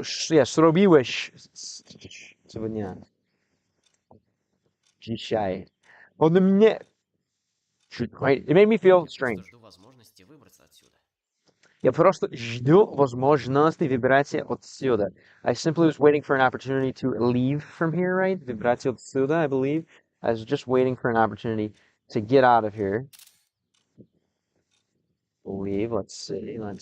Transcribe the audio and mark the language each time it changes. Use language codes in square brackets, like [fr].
[pl] Yeah, zrobiłeś [ru] сегодня, [pl] dzisiaj. Ode mnie. [en] Right? It made me feel [ru] Я просто [en] strange. [ru] жду возможности выбраться отсюда. Я просто жду возможности выбраться отсюда. [en] I simply was waiting for an opportunity to leave from here, right? [ru] Выбраться отсюда, [en] I believe. I was just waiting for an opportunity to get out of here. Leave, let's see.